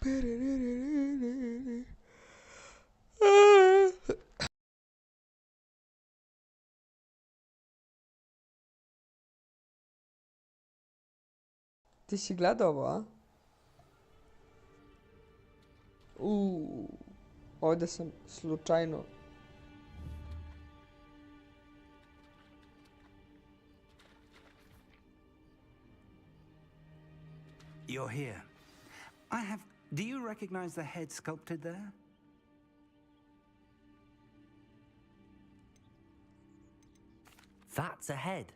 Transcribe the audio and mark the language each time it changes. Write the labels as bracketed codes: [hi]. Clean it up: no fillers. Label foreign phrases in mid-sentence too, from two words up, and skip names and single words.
[sr] Ti si gledao ovo, a? Ovdje sam slučajno. [en] You're here. Do you recognize the head sculpted there? That's a head.